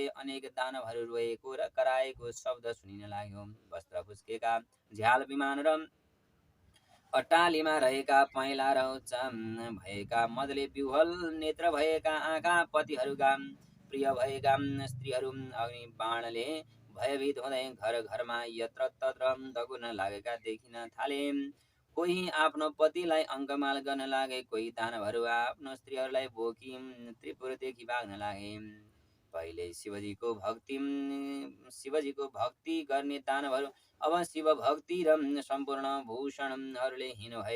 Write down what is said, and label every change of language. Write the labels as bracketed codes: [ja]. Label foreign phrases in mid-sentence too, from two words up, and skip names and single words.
[ne] अनेक दानवहरू रोएको र कराएको शब्द सुनिन लाग्यो। वस्त्र फुस्केका झ्याल विमान र अट्टालीमा रहेका पहेँला र उच्च भएका मदले विह्वल नेत्र भएका आँखा पतिहरूका प्रिय भएका स्त्रीहरू अग्नि बाणले भयभीत हुँदै घर घरमा यत्र तत्र दगुर्न लागेका देखिन थाले। कोही आफ्नो पतिलाई अङ्कमाल गर्न लागे, कोही दानवहरू आफ्नो स्त्रीहरूलाई बोकी त्रिपुरदेखि भाग्न लागे। पहिले शिवजीको भक्ति गर्ने दानवहरू अब शिव भक्ति र सम्पूर्ण भूषणहरूले हीन भए।